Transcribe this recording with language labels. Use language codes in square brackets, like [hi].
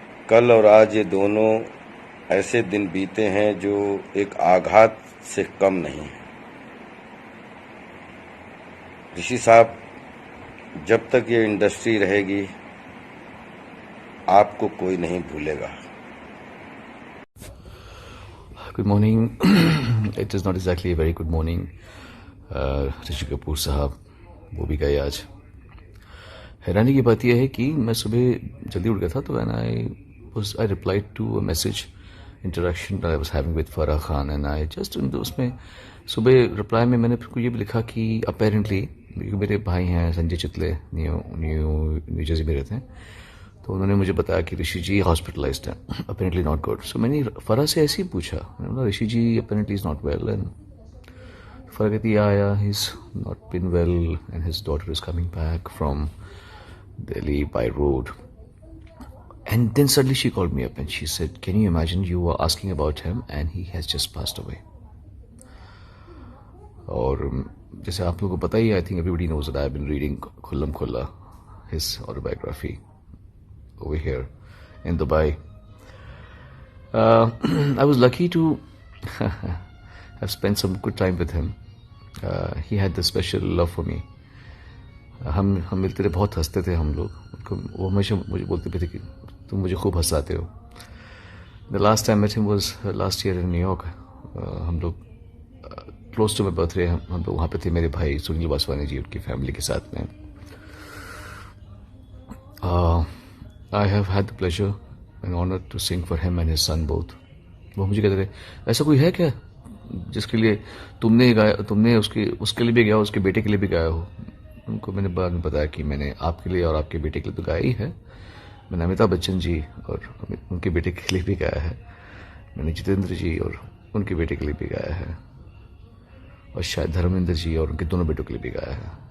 [hi] कल और आज ये दोनों ऐसे दिन बीते हैं जो एक आघात से कम नहीं है। ऋषि साहब, जब तक ये इंडस्ट्री रहेगी आपको कोई नहीं भूलेगा। [en] Good morning. It is not exactly a very good morning. [hi] Rishi Kapoor साहब वो भी गए आज। हैरानी की बात यह है कि मैं सुबह जल्दी उठ गया था, तो [en] I replied to a message interaction that I was having with Farah Khan, and I just [hi] उसमें सुबह रिप्लाई में मैंने फिर ये भी लिखा कि अपेरेंटली मेरे भाई हैं संजय चितले, न्यू जर्सी में रहते हैं, तो उन्होंने मुझे बताया कि ऋषि जी हॉस्पिटलाइज्ड हैं, [en] Apparently not good. [hi] सो मैंने फरा से ऐसे ही पूछा, मैंने बोला [en] Rishi ji apparently is not well, and Farah कहती आया he is not been well and his daughter is coming back from Delhi by road. And then suddenly she called me up and she said, can you imagine you were asking about him and he has just passed away. [hi] और जैसे आप लोगों को पता ही, [en] I think everybody knows that I have been reading Khullam Khulla his autobiography over here in Dubai. I was lucky to have spent some good time with him. He had this special love for me. [hi] हम मिलते थे, बहुत हंसते थे हम लोग। वो हमेशा मुझे बोलते थे कि तुम मुझे खूब हंसाते हो। [en] The last time I met him was last year in New York. [hi] हम लोग [en] close to my birthday [hi] हम लोग वहाँ पे थे, मेरे भाई सुनील वासवानी जी उनकी फैमिली के साथ में। [en] I have had the pleasure and honor to sing for him and his son both. [hi] वो मुझे कहते थे, ऐसा कोई है क्या जिसके लिए तुमने गाया, तुमने उसके लिए भी गाया, उसके बेटे के लिए भी गाया हो? उनको मैंने बाद में बताया कि मैंने आपके लिए और आपके बेटे के लिए तो गाया ही है। मैंने अमिताभ बच्चन जी और उनके बेटे के लिए भी गाया है, मैंने जितेंद्र जी और उनके बेटे के लिए भी गाया है, और शायद धर्मेंद्र जी और उनके दोनों बेटों के लिए भी गाया है।